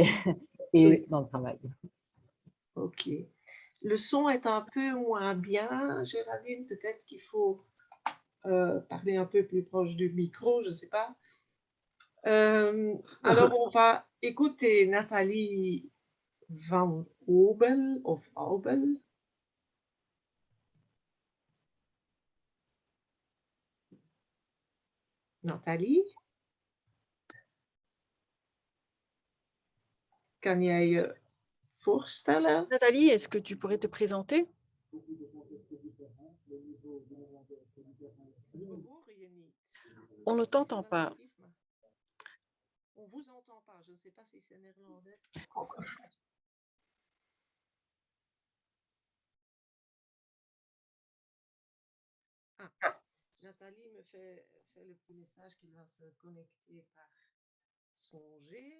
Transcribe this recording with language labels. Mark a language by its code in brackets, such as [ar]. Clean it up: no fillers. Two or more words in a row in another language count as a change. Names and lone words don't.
[fr] Oui. dans le travail. Ok. Le son est un peu moins bien, Géraldine. Peut-être qu'il faut parler un peu plus proche du micro, je ne sais pas. Alors, on va écouter Nathalie Van Obel of Aubel. Nathalie? [nl] Kan jij je voorstellen? [fr] Nathalie, est-ce que tu pourrais te présenter? On ne t'entend pas. On vous entend pas. Je ne sais pas si c'est néerlandais. Ah, Nathalie me fait le petit message qu'il va se connecter par son G.